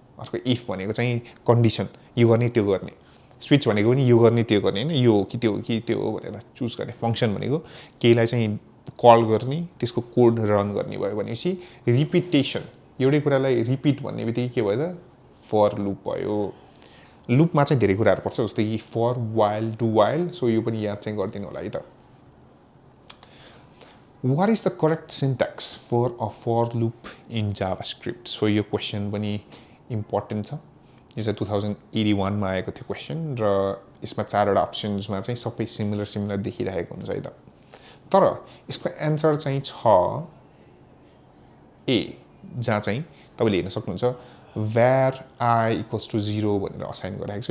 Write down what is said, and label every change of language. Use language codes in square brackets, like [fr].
[ne] अर्को इफ भनेको चाहिँ कन्डिसन यो गर्ने त्यो गर्ने स्विच भनेको पनि यो गर्ने त्यो गर्ने हैन यो हो कि त्यो हो भनेर चुज गर्ने फंक्सन भनेको केलाई चाहिँ कल गर्ने त्यसको कोड रन गर्ने भयो भनेपछि रिपिटेसन एउटै कुरालाई रिपिट भन्ने बित्तिकै के भयो त फर लूप भयो लूपमा चाहिँ धेरै कुराहरु पर्छ जस्तै कि for while do while so यो पनि याद चाहिँ गर्दिनु होला है त [en] What is the correct syntax for a for loop in JavaScript? [ne] So यो क्वेसन पनि इम्पोर्टेन्ट छ। यो चाहिँ 2081 मा आएको थियो क्वेसन र यसमा चारवटा अप्सन्समा चाहिँ सबै सिमिलर देखिरहेको हुन्छ है त। तर यसको एन्सर चाहिँ छ ए, जहाँ चाहिँ तपाईले हेर्न सक्नुहुन्छ var I equals to 0 भनेर असाइन गरिरहेको छ।